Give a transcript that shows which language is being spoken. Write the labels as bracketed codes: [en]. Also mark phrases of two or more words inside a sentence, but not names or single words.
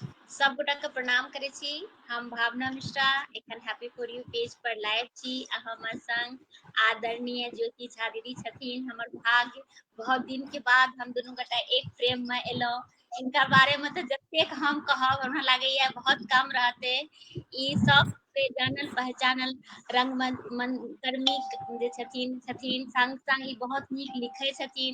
[mai] सब गोटा के प्रणाम करे छी। हम भावना मिश्रा एखन हैप्पी फॉर यू पेज पर लाइव छी आ हमर संग आदरणीय ज्योति झा दीदी छथिन। हमर भाग्य बहुत दिन के बाद हम दोनों गोटा एक फ्रेम में एलो। इनका बारे में तो जतेक हम कहब हमरा लागैया बहुत कम रहते। ई सब से जानल पहचानल रंगमंच कर्मी जे छथिन संग संग ई बहुत नीक लिखे छथिन।